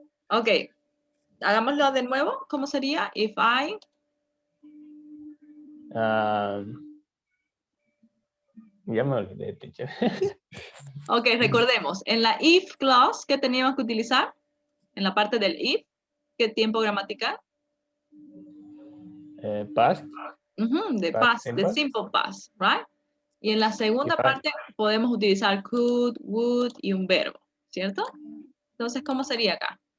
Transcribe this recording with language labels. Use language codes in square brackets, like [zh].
[es] Ok, hagámoslo de nuevo. ¿Cómo sería? [en] If I... [es] Ya me olvidé, teacher. Ok, recordemos. En la if clause, ¿qué teníamos que utilizar? En la parte del if, ¿qué tiempo gramatical? [en] Past. The past, the simple past, right? [es] Y en la segunda parte podemos utilizar could, would y un verbo, ¿cierto? Entonces, ¿cómo sería acá?